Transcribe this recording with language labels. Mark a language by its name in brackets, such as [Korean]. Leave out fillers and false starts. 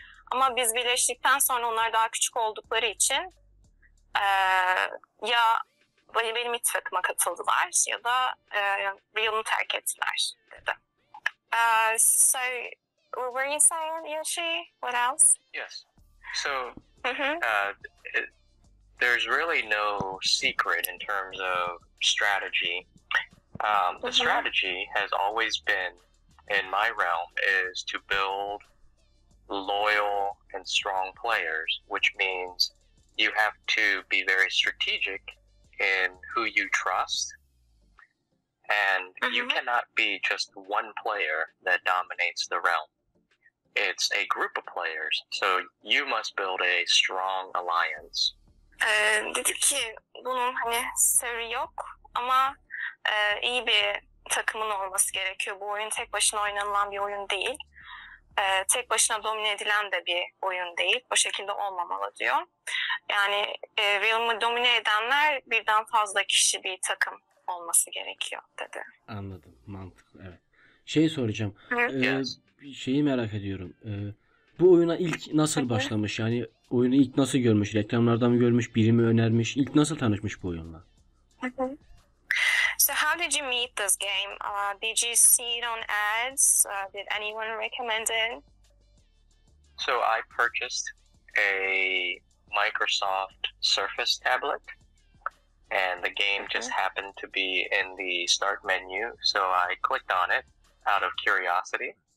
[Turkish] Ama biz birleştikten sonra onlar daha küçük oldukları için ya benim ittifakıma katıldılar ya da realm'ı terk ettiler dedi. [English] So what were you saying, Yoshı? What else? Yes. So there's really no secret in terms of strategy. The strategy has always been, in my realm, is to build loyal and strong players, which means you have to be very strategic in who you trust, and you cannot be just one player that dominates the realm. It's a group of players, so you must build a strong alliance. [Turkish] Dedi ki bunun hani sırrı yok ama iyi bir takımın olması gerekiyor. Bu oyun tek başına oynanılan bir oyun değil. Tek başına domine edilen de bir oyun değil. O şekilde olmamalı diyor. Yani realm'ı domine edenler birden fazla kişi, bir takım olması gerekiyor dedi. Anladım, mantıklı, evet. Şey soracağım. [English] Yes. [Turkish] Bir şeyi merak ediyorum. Bu oyuna ilk nasıl başlamış? Yani oyunu ilk nasıl görmüş? Reklamlardan mı görmüş? Biri mi önermiş? İlk nasıl tanışmış bu oyunla? [English] So how did you meet this game? Did you see it on ads? Did anyone recommend it? So I purchased a Microsoft Surface tablet, and the game just happened to be in the start menu, so I clicked on it out of curiosity.